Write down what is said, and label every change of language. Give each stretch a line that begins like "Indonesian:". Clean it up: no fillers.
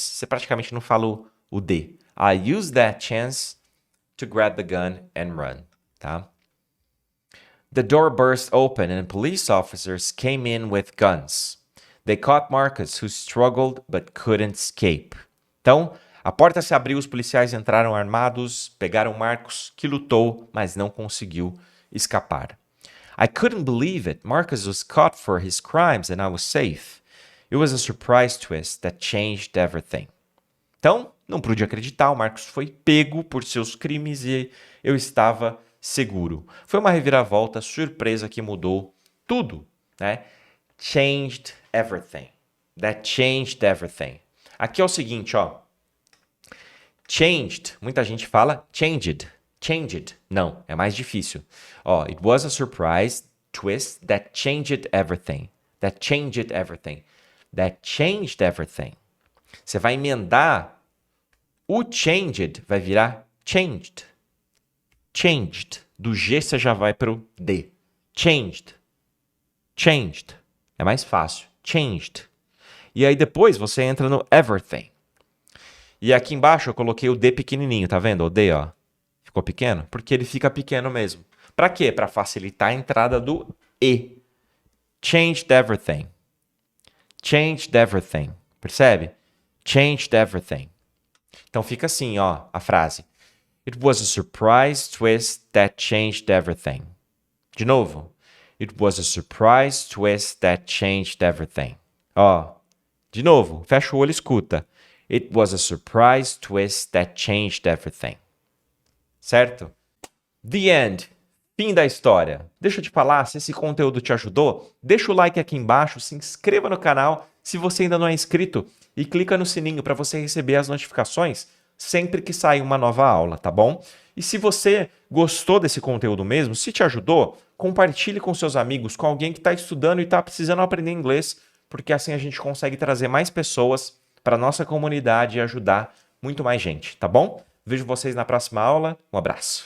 Portuguese: Você praticamente não fala o D.
English: I used that chance to grab the gun and run, tá? The door burst open and police officers came in with guns. They caught Marcus, who struggled but couldn't escape.
Portuguese: Então, a porta se abriu, os policiais entraram armados, pegaram Marcus, que lutou, mas não conseguiu escapar.
English: I couldn't believe it. Marcus was caught for his crimes and I was safe. It was a surprise twist that changed everything.
Portuguese: Então, não pude acreditar, o Marcos foi pego por seus crimes e eu estava seguro. Foi uma reviravolta, surpresa que mudou tudo, né?
English: Changed everything. That changed everything.
Portuguese: Aqui é o seguinte, ó. Changed, muita gente fala changed. Changed. Não, é mais difícil.
English: Ó, it was a surprise twist that changed everything. That changed everything. That changed everything.
Portuguese: Você vai emendar o changed, vai virar changed. Changed. Do G você já vai para o D. Changed. Changed. É mais fácil. Changed. E aí depois você entra no everything. E aqui embaixo eu coloquei o D pequenininho, tá vendo? O D, ó. Ficou pequeno? Porque ele fica pequeno mesmo. Para quê? Para facilitar a entrada do E.
English: Changed everything. Changed everything. Percebe? Changed everything.
Portuguese: Então fica assim, ó, a frase.
English: It was a surprise twist that changed everything.
Portuguese: De novo.
English: It was a surprise twist that changed everything.
Portuguese: Ó, de novo. Fecha o olho e escuta.
English: It was a surprise twist that changed everything.
Portuguese: Certo?
English: The end.
Portuguese: Fim da história. Deixa eu te falar, se esse conteúdo te ajudou, deixa o like aqui embaixo, se inscreva no canal se você ainda não é inscrito e clica no sininho para você receber as notificações sempre que sair uma nova aula, tá bom? E se você gostou desse conteúdo mesmo, se te ajudou, compartilhe com seus amigos, com alguém que está estudando e está precisando aprender inglês, porque assim a gente consegue trazer mais pessoas para a nossa comunidade e ajudar muito mais gente, tá bom? Vejo vocês na próxima aula. Um abraço.